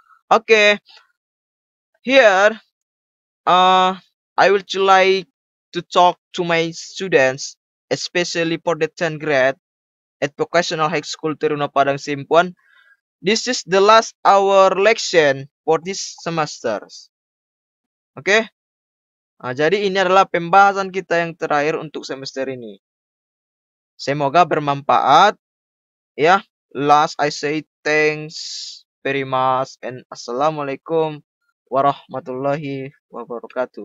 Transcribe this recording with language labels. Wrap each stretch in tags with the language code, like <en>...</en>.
<en>Okay, here I will try to talk to my students, especially for the 10th grade at Vocational High School Teruna Padang Simpuan. This is the last our lesson for this semester.</en> <id>Oke. Nah, jadi ini adalah pembahasan kita yang terakhir untuk semester ini. Semoga bermanfaat.</id> <en>Ya, last I say thanks very much and</en> <ar>assalamualaikum warahmatullahi wabarakatuh.</ar>